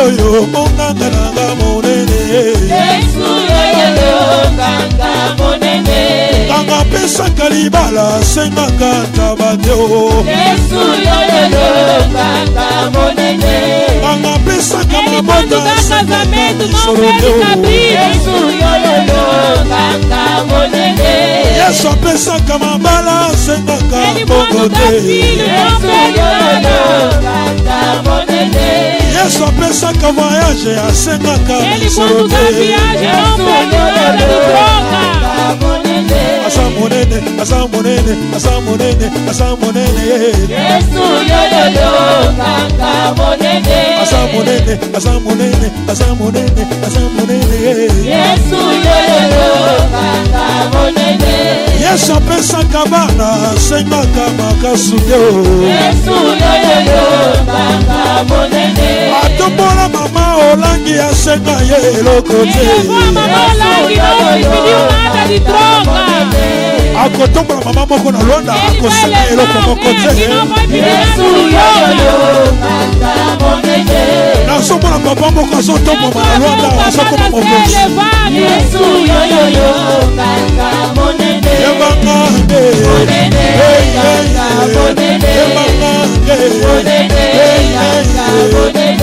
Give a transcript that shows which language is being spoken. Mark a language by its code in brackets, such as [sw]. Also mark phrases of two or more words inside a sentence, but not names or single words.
[ln] yo monganga nanga monene. Yesu yoyo nganga monene. Nganga pesa kalibala senganga tabadeo. Yesu yoyo nganga monene. Nganga pesa [pt] Ele quando [ln] kamabota [pt] dá casamento não [ln] senganga [pt] pede cabrito. [ln] Yesu yoyo nganga monene. Yesu pesa kamabala senganga [pt] Ele quando dá filho não pede nada. [ln] Yesu pesa ka voyage senganga [pt] Ele quando dá viagem não pede nada de troca. [ln] asa monene, asa monene, asa monene, asa monene. Yesu yoyo nganga monene. Asa monene, asa monene, asa monene, asa monene. Yesu yoyo nganga monene. Yesu pesa kabana senganga makasude. Yesu yoyo nganga monene. Atombola mama olangi asenga ye lokote. [pt] Ele foi a mamãe lá que não pediu nada de troca. [ln] Akotombola mama moko na Rwanda [pt] Ele vai [ln] akosenga ye [pt] levar [ln] lokote. [pt] alguém que não vai pedir [ln] Yesu [pt] nada de [ln] yoyo [pt] troca. [ln] nganga monene. Nasombona papa moko azotombola na Rwanda asakoma mokosi. Yesu yoyo nganga monene. Yebanga nge, Monene nganga monene. yebanga nge, Monene nganga monene.